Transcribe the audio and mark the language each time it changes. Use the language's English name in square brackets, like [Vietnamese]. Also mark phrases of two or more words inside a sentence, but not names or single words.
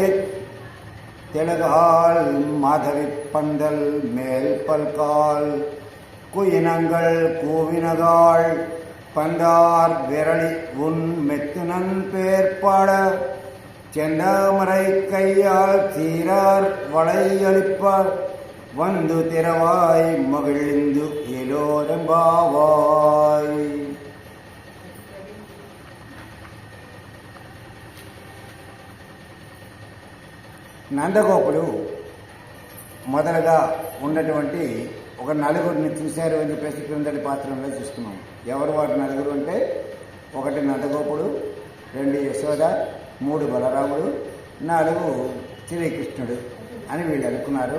[Tamil] தெலகால் மாதவி பந்தல் மேல் பல்கால் குயினங்கள் கூவினகாள் பந்தார் விரளி உன் மெத்துனன் பேர்பாட செந்தாமரை கையால் சீரார் வளையளிப்பார் வந்து திரவாய் மகிழ்ந்து எலோரம்பாவாய். [Telugu] నందగోపుడు మొదలుగా ఉన్నటువంటి ఒక నలుగురిని చూశారు అని చెప్పేసి క్రిందటి పాత్రలో చూస్తున్నాం. ఎవరు వాటి నలుగురు అంటే 1 నందగోపుడు, 2 యశోద, 3 బలరాముడు, 4 శ్రీకృష్ణుడు అని వీళ్ళు అనుకున్నారు.